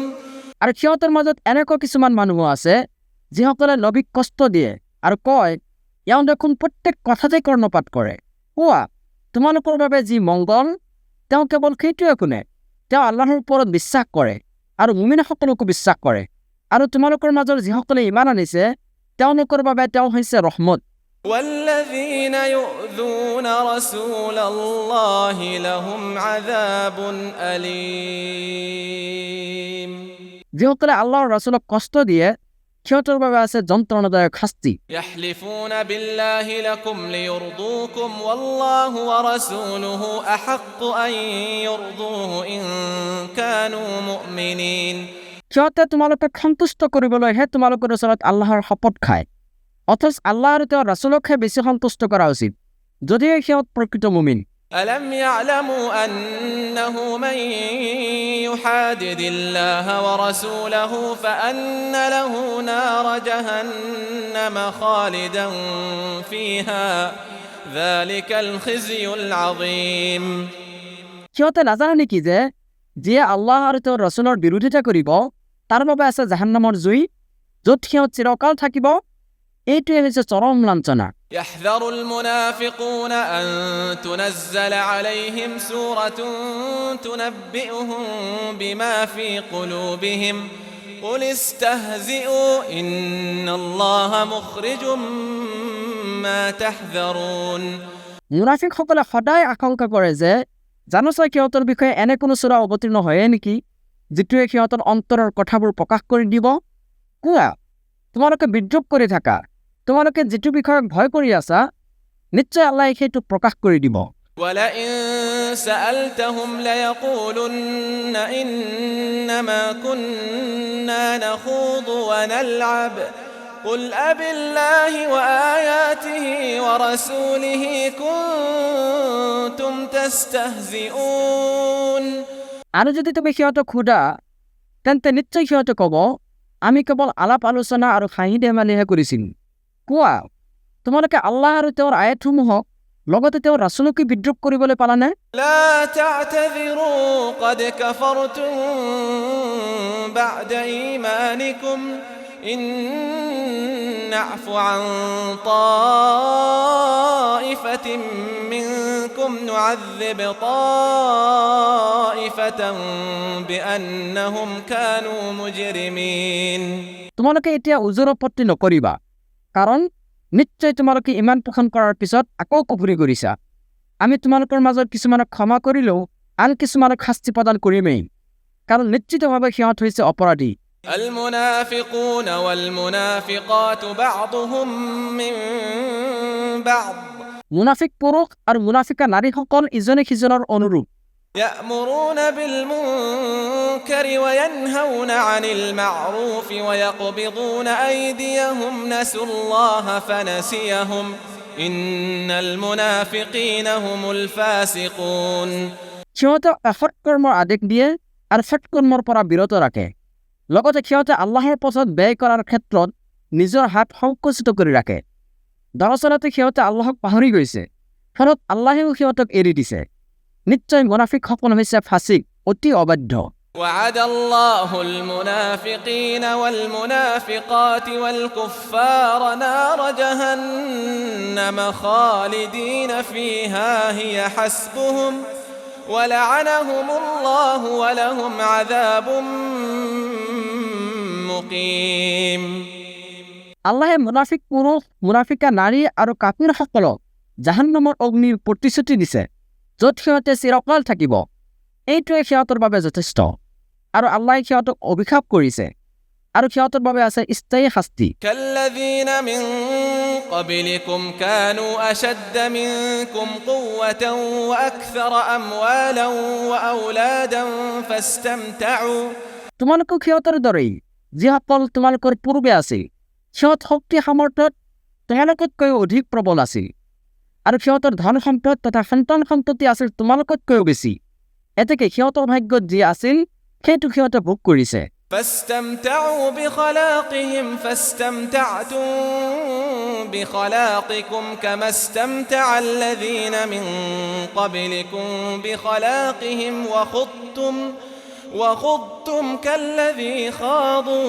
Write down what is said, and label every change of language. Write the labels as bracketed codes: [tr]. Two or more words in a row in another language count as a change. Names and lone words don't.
[as] আৰু সিহঁতৰ মাজত এনেকুৱা কিছুমান মানুহ আছে যিসকলে নবীক কষ্ট দিয়ে আৰু কয় এওঁ দেখোন প্ৰত্যেক কথাতে কৰ্ণপাত কৰে কোৱা তোমালোকৰ বাবে যি মংগল তেওঁ কেৱল সেইটোৱে শুনে তেওঁ আল্লাহৰ ওপৰত বিশ্বাস কৰে আৰু মুমিনসকলকো বিশ্বাস কৰে আৰু তোমালোকৰ মাজৰ যিসকলে ইমান আনিছে তেওঁলোকৰ বাবে তেওঁ হৈছে ৰহমত [ar] والذين يؤذون رسول الله لهم عذاب أليم [as] যিসকলে আল্লাহৰ ৰাছুলক কষ্ট দিয়ে সিহঁতৰ বাবে আছে যন্ত্ৰণাদায়ক শাস্তি [ar] يحلفون بالله لكم ليرضوكم والله ورسوله أحق أن يرضوه إن كانوا مؤمنين [as] সিহঁতে তোমালোকক সন্তুষ্ট কৰিবলৈহে তোমালোকৰ ওচৰত আল্লাহৰ শপত খায় অথচ আল্লাহ আৰু তেওঁৰ ৰাছুলকহে বেছি সন্তুষ্ট কৰা উচিত যদিহে সিহঁত প্ৰকৃত মুমিন [ar] ألم يعلموا أنه من يحادد الله ورسوله فأن له نار جهنم خالدا فيها ذلك الخزي العظيم [as] সিহঁতে নাজানে নেকি যে যিয়ে আল্লাহ আৰু তেওঁৰ ৰাছুলৰ বিৰোধিতা কৰিব তাৰ বাবে আছে জাহান্নামৰ জুই য'ত সিহঁত চিৰকাল থাকিব এইটোৱে হৈছে চৰম লাঞ্ছনা [ar] يحذر المنافقون أن تنزل عليهم سورة تنبئهم بما في قلوبهم قل استهزئوا إن الله مخرج ما تحذرون [as] মুনাফিকসকলে সদায় আশংকা কৰে যে জানোচা সিহঁতৰ বিষয়ে এনে কোনো সূৰা অৱতীৰ্ণ হয়ে নেকি যিটোৱে সিহঁতৰ অন্তৰৰ কথাবোৰ প্ৰকাশ কৰি দিব। কোৱা, তোমালোকে বিদ্ৰোহ কৰি থাকা, তোমালোকে যিটো বিষয়ক ভয় কৰি আছা, নিশ্চয় আল্লাহে সেইটো প্ৰকাশ কৰি দিব। [ar] ولئن سألتهم ليقولن إنما كنا نخوض ونلعب قل أبالله وآياته ورسوله كنتم تستهزئون। [as] আৰু যদি তুমি সিহঁতক সোধা, তেন্তে নিশ্চয় সিহঁতে ক'ব, আমি কেৱল আলাপ আলোচনা আৰু হাঁহি ধেমালিহে কৰিছিল। কোৱা, তোমালোকে আল্লাহ আৰু তেওঁৰ আয়াতসমূহক লগতে তেওঁৰ ৰাছুলকে বিদ্ৰোহ কৰিবলৈ পালানে? [ar] لا تعتذروا قد كفرتم بعد إيمانكم إن نعف عن طائفة منكم نعذب طائفة بأنهم كانوا مجرمين। [as] তোমালোকে এতিয়া উজুৰ আপত্তি নকৰিবা, কাৰণ নিশ্চয় তোমালোকে ইমান পোষণ কৰাৰ পিছত আকৌ কুফৰি কৰিছা। আমি তোমালোকৰ মাজত কিছুমানক ক্ষমা কৰিলেও আন কিছুমানক শাস্তি প্ৰদান কৰিমেই, কাৰণ নিশ্চিতভাৱে সিহঁত হৈছে অপৰাধী। [ar] المنافقون والمنافقات بعضهم من بعض [as] মুনাফিক পুৰুষ আৰু মুনাফিকা নাৰীসকল ইজনে সিজনৰ অনুৰূপ। [ar] يأمرون بالمنكر وينهون عن المعروف ويقبضون أيديهم نسوا الله فنسيهم إن المنافقين هم الفاسقون। [as] সিহঁতে এসৎ কৰ্মৰ আদেশ দিয়ে আৰু সৎ কৰ্মৰ পৰা বিৰত ৰাখে, লগতে সিহঁতে আল্লাহৰ পথত ব্যয় কৰাৰ ক্ষেত্ৰত নিজৰ হাত সংকুচিত কৰি ৰাখে। দৰাচলতে সিহঁতে আল্লাহক পাহৰি গৈছে, ফলত আল্লাহেও সিহঁতক এৰি দিছে। নিশ্চয় মুনাফিকসকল হৈছে ফাছিক, অতি অবাধ্য। [ar] وعد الله المنافقين والمنافقات والكفار نار جهنم خالدين فيها هي حسبهم ولعنهم الله ولهم عذاب مقيم। [as] আল্লাহে মুনাফিক পুৰুষ, মুনাফিকা নাৰী আৰু কাফিৰসকলক জাহান্নামৰ অগ্নিৰ প্ৰতিশ্ৰুতি দিছে, য'ত সিহঁতে চিৰকাল থাকিব। এইটোৱে সিহঁতৰ বাবে যথেষ্ট। আৰু আল্লাহে সিহঁতক অভিশাপ কৰিছে, আৰু সিহঁতৰ বাবে আছে স্থায়ী শাস্তি। [ar] كالذين من قبلكم كانوا أشد منكم قوة وأكثر أموالا وأولادا فاستمتعوا। [as] তোমালোকক সিহঁতৰ দৰেই যিসকল তোমালোকৰ পূৰ্বে আছিল, সিহঁত শক্তি সামৰ্থ্যত তোমালোকতকৈ অধিক প্ৰবল আছিল, আৰু সিহঁতৰ ধন সম্পদ তথা সন্তান সন্ততি আছিল তোমালোকতকৈও বেছি। এতেকে সিহঁতৰ ভাগ্যত যি আছিল সেইটো সিহঁতে ভোগ কৰিছে। [ar] فاستمتعوا بخلاقهم فاستمتعتم بخلاقكم كما استمتع الذين من قبلكم بخلاقهم وخضتم كالذي خاضوا।